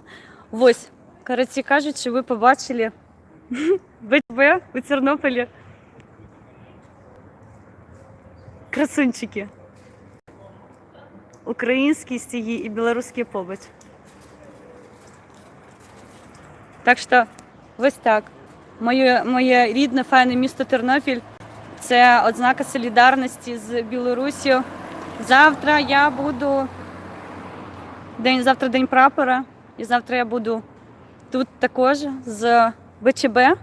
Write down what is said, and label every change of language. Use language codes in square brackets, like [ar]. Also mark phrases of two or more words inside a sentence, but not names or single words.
[be] Вось, карацей кажучы, вы пабачылі БЧБ у Тэрнопілі. Красунчыкі. Украінскія сцягі і беларускія побач. Так што, вось так. [uk] Моє рідне, файне місто Тернопіль. Це ознака солідарності з Білоруссю. Завтра я буду, завтра день прапора, і завтра я буду тут також з БЧБ.